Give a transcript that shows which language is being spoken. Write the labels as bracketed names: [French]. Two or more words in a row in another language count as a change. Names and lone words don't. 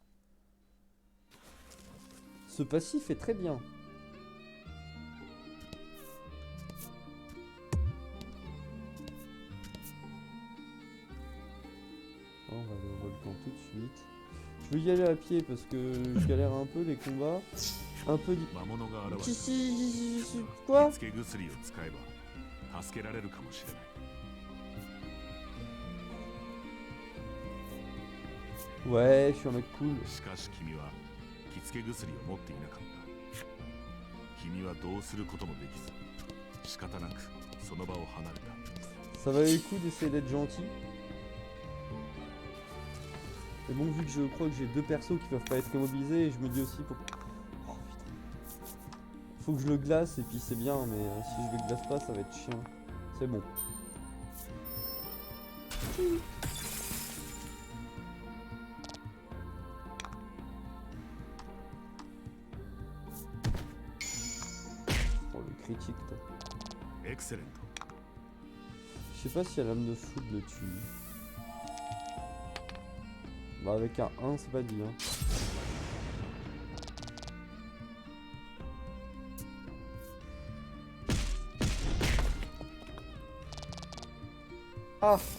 [French] Ce passif est très bien. On va aller au volcan tout de suite. Je vais y aller à pied parce que je galère un peu les combats. Un peu... [Japanese] 魔物が現れ [French] Quoi? [Japanese] つけ薬を使えば助けられるかもしれない。 [French] Ouais, je suis un mec cool. [Japanese] しかし君は着付け薬を持っていなかった。君はどうすることもできず、仕方なくその場を離れた。 [French] Ça valait le coup d'essayer d'être gentil. Mais bon, vu que je crois que j'ai deux persos qui peuvent pas être immobilisés, je me dis aussi pour... Oh putain. Faut que je le glace et puis c'est bien, mais si je le glace pas, ça va être chiant. C'est bon. Oh le critique toi. [Japanese] エクセレント。 [French] Je sais pas si la lame de foudre le tue. Bah avec un 1 c'est pas dit hein. Ah.